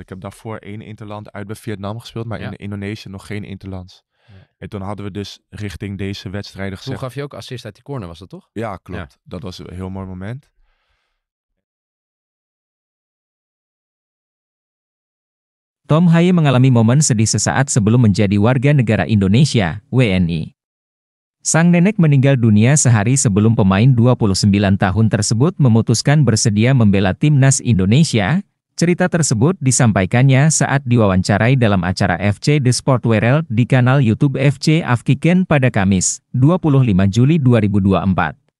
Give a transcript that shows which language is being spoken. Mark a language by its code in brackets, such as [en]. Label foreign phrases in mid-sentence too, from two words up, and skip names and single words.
[nl] Ik heb daarvoor 1 Interland uit bij Vietnam gespeeld, maar in Indonesië nog geen Interlands. Ja. En toen hadden we dus richting deze wedstrijden gezegd... Toen gaf je ook assist uit die corner, was dat toch? Ja, klopt. Ja. Dat was een heel mooi moment. [id] Tom Haye mengalami momen sedih sesaat sebelum menjadi warga negara Indonesia, WNI. Sang nenek meninggal dunia sehari sebelum pemain 29 tahun tersebut memutuskan bersedia membela timnas Indonesia. Cerita tersebut disampaikannya saat diwawancarai dalam acara FC The Sport World di kanal YouTube FC Afriken pada Kamis, 25 Juli 2024.